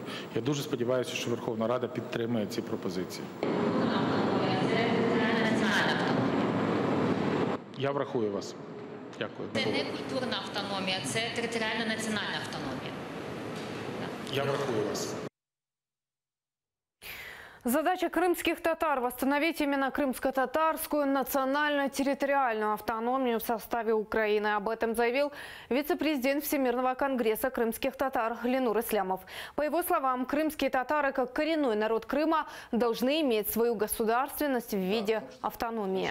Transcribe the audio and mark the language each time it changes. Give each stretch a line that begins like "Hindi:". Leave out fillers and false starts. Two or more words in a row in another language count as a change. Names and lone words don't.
Ukrainian: Я дуже сподіваюся, що Верховна Рада підтримає ці пропозиції. Я врахую вас. Дякую. Це не культурна автономія, це територіально-національна автономія. Я врахую вас.
Russian: Задача крымских татар – восстановить именно крымско-татарскую национально-территориальную автономию в составе Украины. Об этом заявил вице-президент Всемирного конгресса крымских татар Ленур Ислямов. По его словам, крымские татары, как коренной народ Крыма, должны иметь свою государственность в виде автономии.